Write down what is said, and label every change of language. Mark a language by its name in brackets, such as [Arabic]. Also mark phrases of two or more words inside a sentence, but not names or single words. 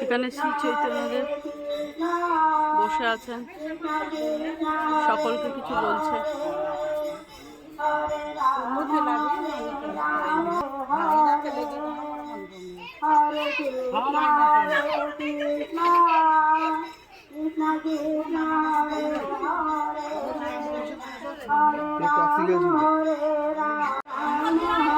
[Bangla] এখানে শ্রী চৈতন্যদেব Krishna, বসে আছেন, Krishna Krishna, সকলকে কিছু বলছে। Hare Rama, Hare Rama, Hare Krishna, Hare Krishna, Krishna Krishna, Hare Hare, Hare Rama, Hare Rama,